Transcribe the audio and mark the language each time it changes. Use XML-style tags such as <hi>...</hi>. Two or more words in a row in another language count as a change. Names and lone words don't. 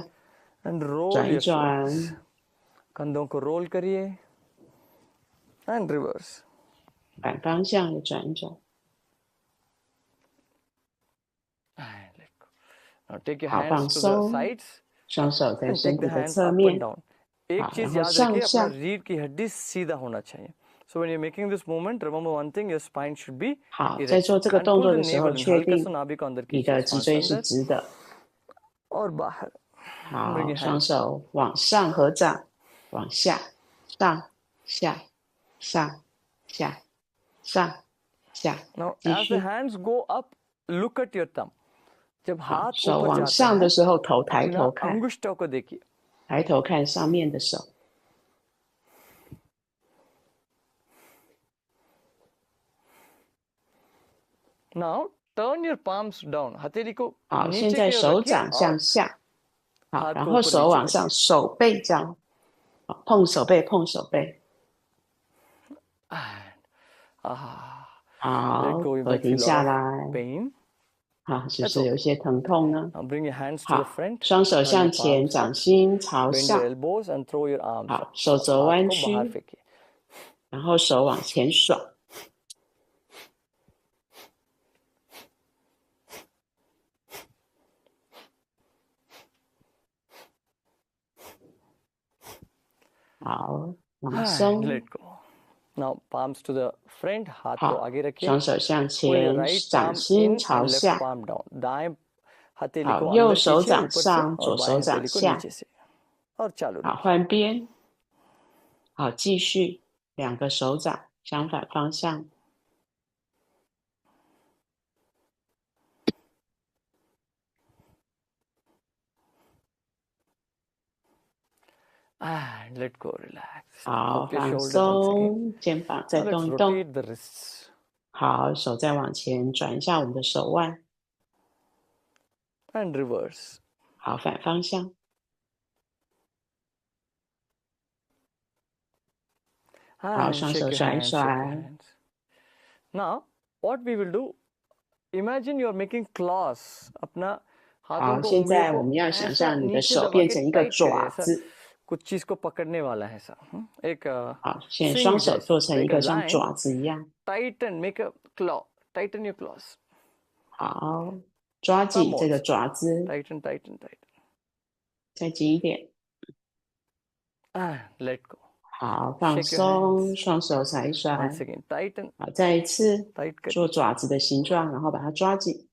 <en>And roll</en> <zh>转一</zh> <en>your shoulders.</en> <zh>转。</zh> <hi>कंधों को रोल करिए.</hi> <en>And reverse.</en> <zh>反方向也转一转。</zh> <en>And let go. Now take your</en> <zh>好，放</zh> <en>hands to the</en> <zh>松，</zh> <en>sides</en> <zh>双手在</zh> <en>and</en> <zh>身</zh> <en>take</en> <zh>体</zh> <en>the</en> <zh>的</zh> <en>hands</en> <zh>侧</zh> <en>up and</en> <zh>面。</zh> <en>down.</en> <hi>एक</hi> <zh>好，</zh> <hi>चीज</hi> <zh>然后</zh> <hi>याद</hi> <zh>上</zh> <hi>रखिए, अपना</hi> <zh>下。</zh> <hi>रीढ़ की हड्डी सीधा होना चाहिए.</hi> <en>So when you're making this movement, remember one thing: your spine should be</en> <zh>好，在</zh> <en>erect.</en> <zh>做这个</zh> <en>And</en> <zh>动</zh> <en>pull</en> <zh>作</zh> <en>the</en> <zh>的时候，</zh> <en>navel in.</en> <zh>确</zh> <hi>हल्का सा</hi> <zh>定</zh> <hi>नाभि को अंदर</hi> <zh>你</zh> <hi>खींचिए.</hi> <zh>的脊</zh> <hi>श्वास</hi> <zh>椎是</zh> <hi>अंदर</hi> <zh>直的。</zh> <hi>और बाहर.</hi> <en>Bring</en> <zh>好，</zh> <en>your</en> <zh>双</zh> <en>hands.</en> <zh>手往上合掌，往下，上下上下上下，</zh> <en>Now</en> <zh>继</zh> <en>as the</en> <zh>续。</zh> <en>hands go up, look at your thumb.</en> <hi>जब</hi> <zh>好，</zh> <hi>हाथ</hi> <zh>手</zh> <hi>ऊपर</hi> <zh>往</zh> <hi>जाता</hi> <zh>上的</zh> <hi>है,</hi> <zh>时候，头抬</zh> <hi>अपना</hi> <zh>头看，</zh> <hi>अंगुष्ठों को देखिए.</hi> <zh>抬头看上面的手。</zh> <en>Now turn your palms down.</en> <hi>हथेली को</hi> <zh>好，现</zh> <hi>नीचे</hi> <zh>在</zh> <hi>की ओर</hi> <zh>手</zh> <hi>रखिए</hi> <zh>掌</zh> <hi>और</hi> <zh>向下，好，</zh> <hi>हाथ</hi> <zh>然</zh> <hi>को</hi> <zh>后</zh> <hi>ऊपर</hi> <zh>手</zh> <hi>नीचे</hi> <zh>往上，</zh> <hi>करिए.</hi> <zh>手背这样，好碰手背，碰手背。</zh> <en>And, let</en> <zh>好，</zh> <en>go. You</en> <zh>和</zh> <en>might</en> <zh>停</zh> <en>feel a</en> <zh>下</zh> <en>lot</en> <zh>来。</zh> <en>of pain.</en> <zh>好，是不</zh> <en>That's</en> <zh>是有</zh> <en>okay.</en> <zh>些疼痛呢？</zh> <en>Now bring your hands to the</en> <zh>好，</zh> <en>front.</en> <zh>双手</zh> <en>Turn your</en> <zh>向前，</zh> <en>palms</en> <zh>掌</zh> <en>up.</en> <zh>心朝</zh> <en>Bend your</en> <zh>上。</zh> <en>elbows and throw your arms</en> <zh>好，</zh> <en>up.</en> <zh>手</zh> <hi>और</hi> <zh>肘</zh> <hi>हाथ</hi> <zh>弯</zh> <hi>को बाहर</hi> <zh>曲，</zh> <hi>फेंकिए.</hi> <zh>然后手往前爽。 好，放</zh> <en>And</en> <zh>松。</zh> <en>let go. Now palms to the front.</en> <hi>हाथ को</hi> <zh>好，</zh> <hi>आगे रखिए.</hi> <zh>双手向</zh> <en>Pull your</en> <zh>前，</zh> <en>right</en> <zh>掌</zh> <en>palm</en> <zh>心</zh> <en>in</en> <zh>朝</zh> <en>and left</en> <zh>下。</zh> <en>palm down.</en> <hi>दाएं हथेली</hi> <zh>好，</zh> <hi>को</hi> <zh>右</zh> <hi>अंदर</hi> <zh>手</zh> <hi>खींचिए</hi> <zh>掌</zh> <hi>ऊपर से</hi> <zh>上，</zh> <hi>और</hi> <zh>左</zh> <hi>बाएं</hi> <zh>手掌</zh> <hi>हथेली को</hi> <zh>下。</zh> <hi>नीचे से. और चालू</hi> <zh>好，</zh> <hi>रखिए.</hi> <zh>换边。好，继续，两个手掌相反方向。</zh> <en>And let go. Relax.</en> <zh>好，</zh> <en>Drop your</en> <zh>放</zh> <en>shoulders once again.</en> <zh>松，肩膀再</zh> <en>Now</en> <zh>动</zh> <en>let's</en> <zh>一动。</zh> <en>rotate the wrists.</en> <zh>好，手再往前转一下我们的手腕。</zh> <en>And reverse.</en> <zh>好，反方向。好，</zh> <en>And</en> <zh>双</zh> <en>shake</en> <zh>手</zh> <en>your</en> <zh>甩一</zh> <en>hands, shake your</en> <zh>甩。</zh> <en>hands. Now, what we will do? Imagine you are making claws.</en> <hi>अपना हाथों</hi> <zh>好，</zh> <hi>को</hi> <zh>现</zh> <hi>उंगलियों</hi> <zh>在</zh> <hi>को</hi> <zh>我们要想</zh> <hi>ऐसा</hi> <zh>象你的</zh> <hi>नीचे</hi> <zh>手</zh> <hi>दबा</hi> <zh>变</zh> <hi>के</hi> <zh>成一个</zh> <hi>टाइट करे</hi> <zh>爪</zh> <hi>ऐसा</hi> <zh>子。</zh> <hi>कुछ चीज को पकड़ने वाला है ऐसा एक</hi> <zh>好，现在</zh> <hi>स्विंग</hi> <zh>双手</zh> <hi>जैसा</hi> <zh>做成一</zh> <en>make a</en> <zh>个像</zh> <en>line</en> <zh>爪子一样。</zh> <en>tighten make a claw tighten your claws</en> <zh>好，抓</zh> <en>thumb</en> <zh>紧这个</zh> <en>also</en> <zh>爪子，</zh> <en>tighten tighten tighten</en> <zh>再紧一点。</zh> <en>and let go</en> <zh>好，放</zh> <en>shake your</en> <zh>松，</zh> <en>hands</en> <zh>双手甩一甩。</zh> <en>once again tighten</en> <zh>好，再一次</zh> <en>tight</en> <zh>做</zh> <hi>करिए</hi> <zh>爪子的形状，然后把它抓紧。</zh>